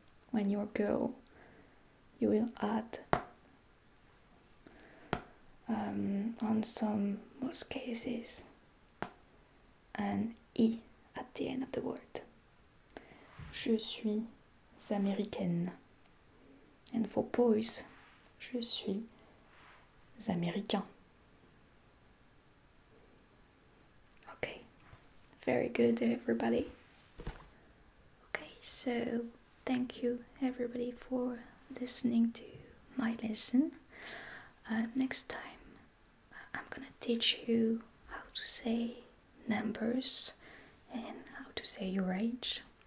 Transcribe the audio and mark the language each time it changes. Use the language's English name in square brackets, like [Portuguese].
[English] When you're a girl, you will add on most cases an I at the end of the word. [French] Je suis américaine. [English] And for boys, [French] je suis américain. [English] Okay, very good everybody. Okay, so thank you everybody for listening to my lesson. Next time I'm gonna teach you how to say numbers and how to say your age.